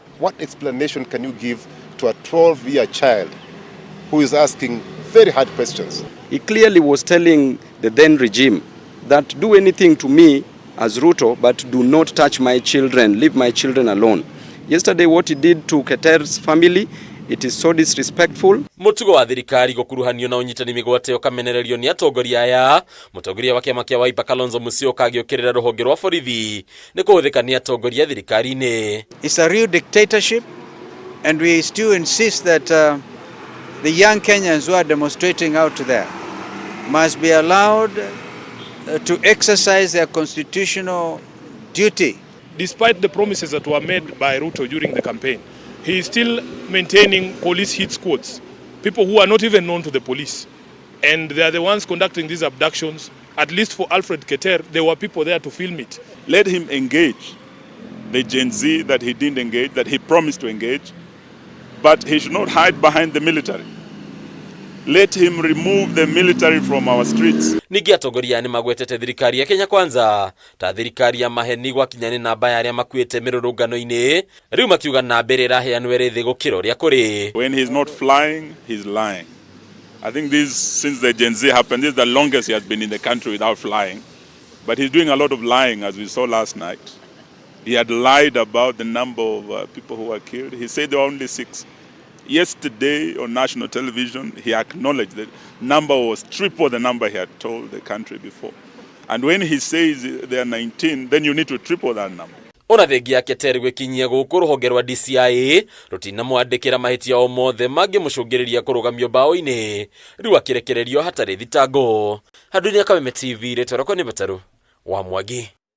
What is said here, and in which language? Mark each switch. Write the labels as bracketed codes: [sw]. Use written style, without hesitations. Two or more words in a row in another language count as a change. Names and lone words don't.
[en] What explanation can you give to a 12-year child who is asking very hard questions? He clearly was telling the then regime that do anything to me as Ruto, but do not touch my children. Leave my children alone. Yesterday, what he did to Keter's family, it is so disrespectful. [ki] Mutugo wa thirikari gukuruhanio na unyitani migwateo kamenererio ni atongoria aya mutongoria wa kiama kia Wiper Kalonzo Musyoka agiokirira ruhonge rwa borithi ni kuhuthika ni atongoria thirikari-ini. [en] It's a real dictatorship, and we still insist that the young Kenyans who are demonstrating out there must be allowed to exercise their constitutional duty. Despite the promises that were made by Ruto during the campaign, he is still maintaining police hit squads, people who are not even known to the police. And they are the ones conducting these abductions. At least for Alfred Keter, there were people there to film it. Let him engage the Gen Z that he didn't engage, that he promised to engage, but he should not hide behind the military. Let him remove the military from our streets. [ki] Ningi atongoria ni magwetete thirikari ya Kenya Kwanza ta thirikari ya maheni gwa kinyani na baya aria makuite mirurungano-ini riu makiuga na mbere iraheanwe rithi gukira uria kuri. [en] When he's not flying, he's lying. I think this, since the Gen Z happened, this is the longest he has been in the country without flying. But he's doing a lot of lying, as we saw last night. He had lied about the number of people who were killed. He said there were only 6. Yesterday on national television, he acknowledged that number was triple the number he had told the country before. And when he says there are 19, then you need to triple that number. [ki] Ona thengi ya Keter gwikinyia guku ruhonge rwa DCI rutina mwandikira mahitia o mothe mangimucungiriria kurugamio bao-ini riu akirekererio hatari thitango. Handu ni KABERE TV retoro kwa ni Bataru wa Mwangi.